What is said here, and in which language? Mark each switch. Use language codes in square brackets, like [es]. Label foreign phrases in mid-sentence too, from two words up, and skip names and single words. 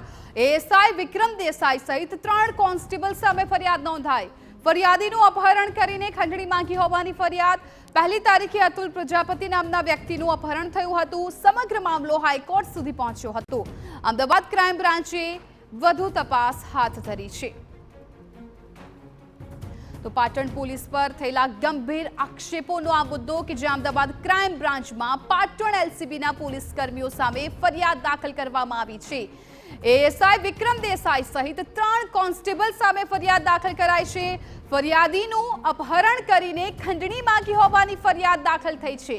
[gu] એએસઆઈ વિક્રમ દેસાઈ સહિત 3 કોન્સ્ટેબલ સામે ફરિયાદ નોંધાઈ। ફરિયાદીનું અપહરણ કરીને ખંડણી માંગી હોવાની ફરિયાદ। પહેલી તારીખે અતુલ પ્રજાપતિ નામના વ્યક્તિનું અપહરણ થયું હતું। સમગ્ર મામલો હાઈકોર્ટ સુધી પહોંચ્યો હતો। અમદાવાદ ક્રાઇમ બ્રાન્ચે વધુ તપાસ હાથ ધરી છે। તો પાટણ પોલીસ પર થયેલા ગંભીર આક્ષેપોનો આ મુદ્દો કે જે અમદાવાદ ક્રાઇમ બ્રાન્ચમાં પાટણ એલસીબીના પોલીસ કર્મીઓ સામે ફરિયાદ દાખલ કરવામાં આવી છે। એએસઆઈ વિક્રમ દેસાઈ સહિત 3 કોન્સ્ટેબલ સામે ફરિયાદ દાખલ કરાઈ છે। ફરિયાદીનું અપહરણ કરીને ખંડણી માંગી હોવાની ફરિયાદ દાખલ થઈ છે।